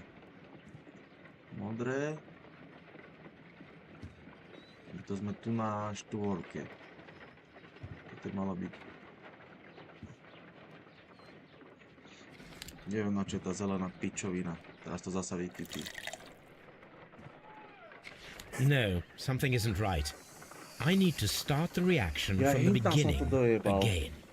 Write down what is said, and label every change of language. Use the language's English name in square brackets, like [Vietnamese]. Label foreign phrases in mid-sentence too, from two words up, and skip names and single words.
[Slovak] Modré. To sme tu na štvorke. To malo byť. Neviem, na čo je tá zelená pičovina. Teraz to zasa vykypí. [English] No, something isn't right. I need to start the reaction from the [Slovak] hintam som [English] beginning [Slovak] to dojebal. [English] again.